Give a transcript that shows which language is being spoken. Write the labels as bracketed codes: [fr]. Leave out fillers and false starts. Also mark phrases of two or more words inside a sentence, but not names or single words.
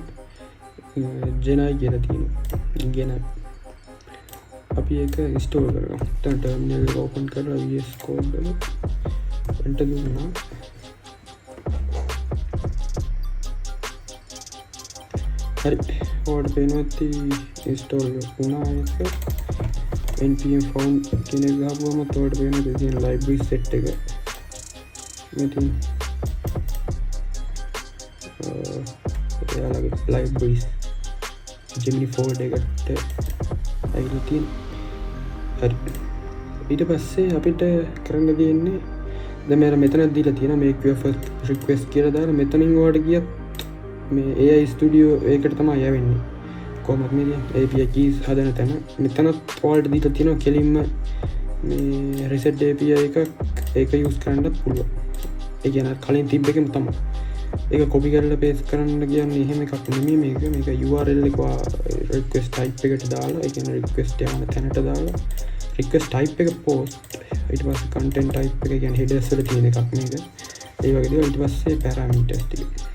[si] Genai කියලා තියෙනවා. Genai අපි ඒක ඉන්ස්ටෝල් කරගමු. දැන් ටර්මිනල් එක ඕපන් කරලා VS Code එක එන්ටර් දුන්නා. හරි. ඔයාලට පේනවා ඇති ඉන්ස්ටෝල් වුණා ඒක. npm found කියන එක ගහපුවම ඔයාලට පේනවා තියෙන [en] library set [si] එක. මෙතන එයාලගේ libraries Gemini folder එකට ඇවිල්ලා තියෙනවා. හරි ඊට පස්සේ අපිට කරන්න තියෙන්නේ දැන් මම මෙතන දීලා තියෙනවා [en] make your first request [si] කියලා දාලා මෙතනින් ඔයාලට ගියත් මේ AI studio ඒකට තමයි යවෙන්නේ කොහොමද මේ [en] API keys [si] හදන තැන මෙතනත් ඔයාලට දීලා තියෙනවා කෙලින්ම මේ [en] reset API [si] එකක් ඒක use කරන්නත් පුළුවන් ඒ කියන්නේ කලින් තිබ්බ එකම තමයි ඒක copy කරලා paste කරන්න කියන්නේ එහෙම එකක් නෙමෙයි මේක URL එක [en] request type [si] එකට දාලා ඒ කියන්නේ request යන තැනට දාලා [en] request type [si] එක post ඊට පස්සේ [en] content type [si] එක කියන්නේ headers වල තියෙන එකක් මේක ඒ වගේ දේවල් ඊට පස්සේ parameters ටික